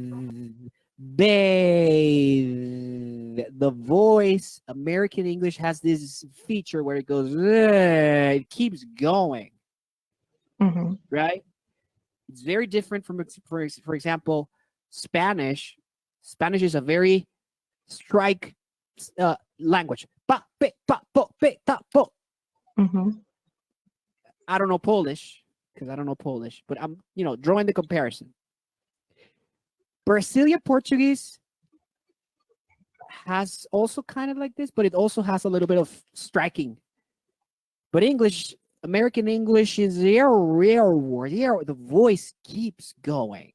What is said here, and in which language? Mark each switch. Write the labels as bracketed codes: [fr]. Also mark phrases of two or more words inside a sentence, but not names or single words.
[en] The voice, American English has this feature where it goes, it keeps going, Mhm. right? It's very different from, for example, Spanish. Spanish is a very strike language. Pa, pe, pa, po, pe, ta, po. Mhm. I don't know Polish because I don't know Polish, but I'm, drawing the comparison. Brazilian Portuguese has also kind of like this, but it also has a little bit of striking. But English, American English is the voice keeps going.